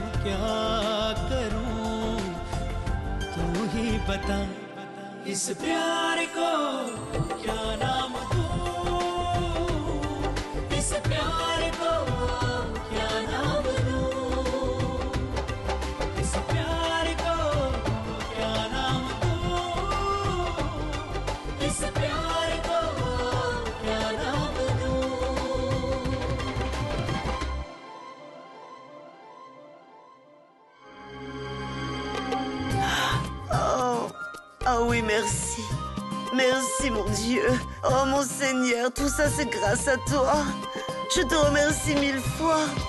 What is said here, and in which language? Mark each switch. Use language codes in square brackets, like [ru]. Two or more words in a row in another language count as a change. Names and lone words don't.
[hi] तू ही बता इस प्यार को क्या नाम दूँ इस प्यार को क्या नाम दूँ इस प्यार को क्या नाम दूँ इस प्यार को क्या नाम दूँ [fr] Oh oui, merci. Merci, mon Dieu. Oh, mon Seigneur, tout ça, c'est grâce à toi. Je te remercie 1000 fois.